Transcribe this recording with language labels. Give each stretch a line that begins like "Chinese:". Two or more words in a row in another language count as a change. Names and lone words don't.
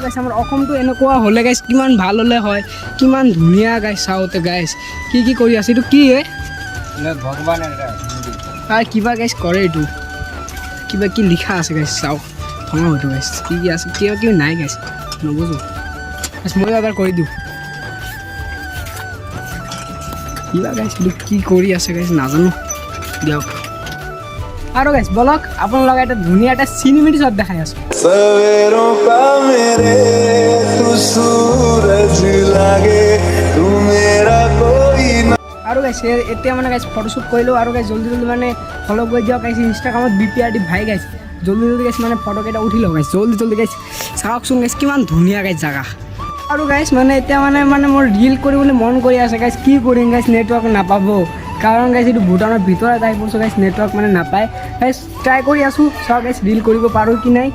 Assamese: গাইস আমাৰ অসমটো এনেকুৱা হ'লে গাইস কিমান ভাল হ'লে হয় কিমান ধুনীয়া গাইস চাওঁতে গাইস কি কৰি আছে এইটো কি ভগৱান কিবা গাইস কৰে এইটো কিবা কি লিখা আছে গাইস চাওক ভঙা হয়তো গাইস কি আছে কিবা কিবি নাই গাইস নবুজো গাইস মই এবাৰ কৰি দিওঁ কিবা গাইস এইটো কি কৰি আছে গাইস নাজানো দিয়ক আৰু গাইছ বলক আপোনালোকে এটা ধুনীয়া এটা চিনেমেটিক শ্বট দেখাই আছোঁ
Hindi: सवेरों का मेरे तू सूरज लागे तू मेरा कोई ना
Assamese: আৰু গাইছ এতিয়া মানে গাইছ ফটোশ্বুট কৰিলোঁ আৰু গাইছ
Hindi: जल्दी जल्दी
Assamese: মানে ফ'ল' কৰি দিয়ক গাইছ ইনষ্টাগ্ৰামত BPRD ভাই গাইছ
Hindi: जल्दी जल्दी
Assamese: গাইছ মানে ফটোকেইটা উঠি লওঁ গাইছ
Hindi: जल्दी जल्दी
Assamese: গাইছ চাওকচোন গাইছ কিমান ধুনীয়া গাইছ জাগা আৰু গাইছ মানে এতিয়া মানে মোৰ ৰিল কৰিবলৈ মন কৰি আছে গাইছ কি কৰিম গাইছ নেটৱৰ্ক নাপাব কাৰণ গাইছ এইটো ভূটানৰ ভিতৰত আহি পৰিছোঁ গাইছ নেটৱৰ্ক মানে নাপায় গাইছ ট্ৰাই কৰি আছোঁ চাওক গাইছ ৰিল কৰিব পাৰোঁ কি নাই